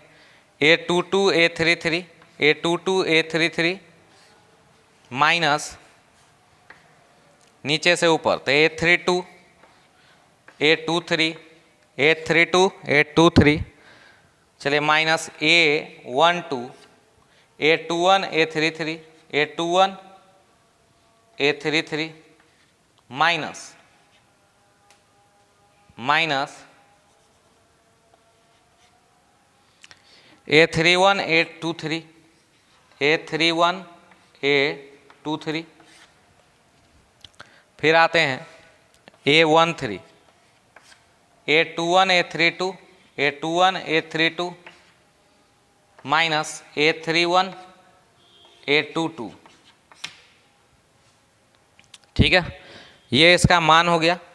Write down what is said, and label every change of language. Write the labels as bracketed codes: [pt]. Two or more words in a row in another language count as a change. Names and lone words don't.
[hi] A22 A33 A22 A33 माइनस नीचे से ऊपर तो A32 A23 A32 A23, चलिए माइनस A12 A21 A33 A21 A33 माइनस A31 A23 A31 A23। फिर आते हैं A13 A21 A32 A21 A32 माइनस A31 A22। ठीक है, ये इसका मान हो गया।